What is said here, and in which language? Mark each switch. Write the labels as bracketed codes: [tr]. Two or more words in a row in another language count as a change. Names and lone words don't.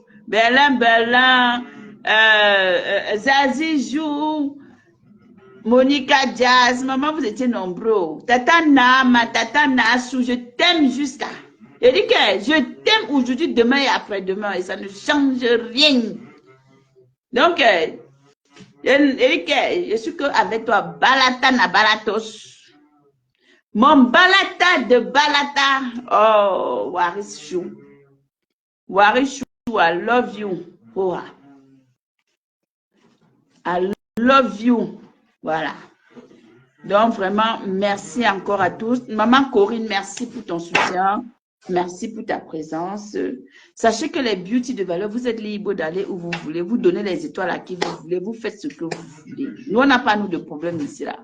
[fr] Berlin, Zazie Jou, Monica Jazz, maman, vous étiez nombreux. Tata Nama, Tata Nassou, je t'aime jusqu'à. Eric, je t'aime aujourd'hui, demain et après-demain, et ça ne change rien. Donc, Eric, je suis qu'avec toi, Balata na Balatos. Mon Balata de Balata. Oh, Waris Chou. Waris Chou, [en] I love you. Oh, I love you. [fr] Voilà. Donc, vraiment, merci encore à tous. Maman Corinne, merci pour ton soutien. Merci pour ta présence. Sachez que les beauty de valeur, vous êtes libre d'aller où vous voulez. Vous donnez les étoiles à qui vous voulez. Vous faites ce que vous voulez. Nous, on n'a pas, nous, de problème ici, là.